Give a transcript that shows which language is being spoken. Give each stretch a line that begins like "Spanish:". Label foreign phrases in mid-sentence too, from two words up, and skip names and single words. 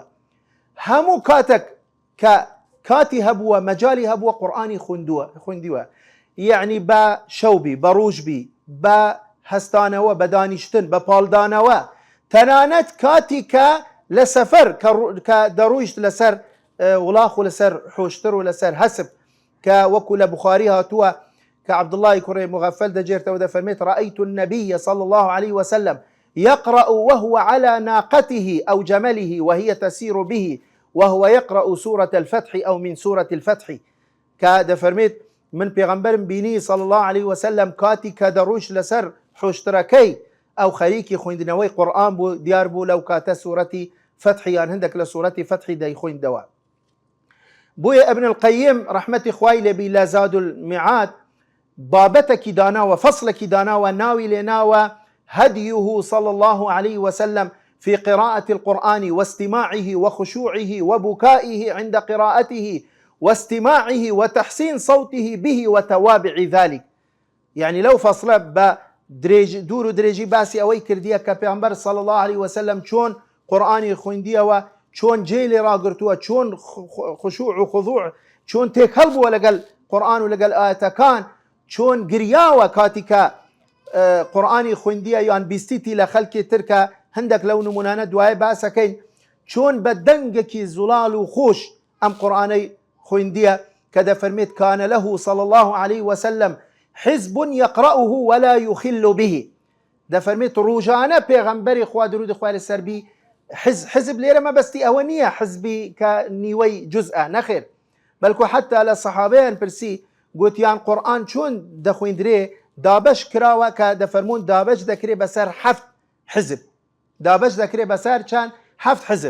Central Kurdish: هەموو کاتێک کە کاتی هەبووە مەجای هەبووە قورئانی خوێندووە، یعنی بە شەوبی بە ڕۆژبی بە هەستانەوە بە دانیشتن بە پاڵدانەوە، تەنانەت کاتی کە لە سەفەر کە دەڕۆیشت لەسەر وڵاخ و لەسەر حۆشتر و لەسەر هەسب کە وەکو لە بوخاری هاتووە کە عەبدوڵڵای کوڕی مغەفەل دەجێرتەوە دەفەرمێت
Arabic: رأيت النبي صلى الله عليه وسلم يقرأ وهو على ناقته أو جمله وهي تسير به وهو يقرأ سورة الفتح أو من سورة الفتح.
Central Kurdish: کە دەفەرمێت من پێغەمبەرم بینی
Arabic: صلى الله عليه وسلم
Central Kurdish: کاتی کە دەڕۆیشت لەسەر حۆشترەکەی ئەو خەریکی خوێندنەوەی قورئان بوو، دیار بوو لەو کاتە سوورەتی فتحی یان هەندێک لە سوورەتی فتحی دەیخوێندەوە. بۆیە ئەبن القەییم ڕەحمەتی خوای لێبی لە زاد المعاد بابەتێکی داناوە، فەصلێکی داناوە، ناوی لێناوە
Arabic: هديه صلى الله عليه وسلم في قراءة القرآن واستماعه وخشوعه وبكائه عند قراءته واستماعه وتحسين صوته به وتوابع ذلك. يعني لو فصل
Central Kurdish: دوور و درێژی باسی ئەوەی کردیە کە پێغەمبەر
Arabic: صلی الله عليه وسلم
Central Kurdish: چۆن قورئانی خوێندیەوە، چۆن جێ لێ ڕاگرتووە، چۆن خشوع و خضوع، چۆن تێکەڵ بووە لەگەڵ قورئان و لەگەڵ ئاەتەکان، چۆن گریاوە کاتی کە قورئانی خوێندیە یان بیستیتی لە خەڵکی تر کە هەندێک لەو نمونانە دوایە باسەکەین، چۆن بە دەنگێکی زوڵال و خۆش ئەم قورئانەی خوێندیە کە دەفەرمێت
Arabic: کانە له صلی الله عليه وسلم حزب يقرأه ولا يخل به.
Central Kurdish: دەفەرمێت ڕۆژانە پێغەمبەری خوا درود خوای لەسەر بی حزب لێرە مەبەستی ئەوە نییە حزبی کە نیوەی جزئە نەخێر، بەڵکو حتا لە سەحابەیان پرسی گوتیان قورئان چۆن دەخوێندرێ، دابەش کراوە کە دەفەرمون دابەش دەکرێ بەسەر 7 حزب، دابەش دەکرێ بەسەر چەند 7 حزب.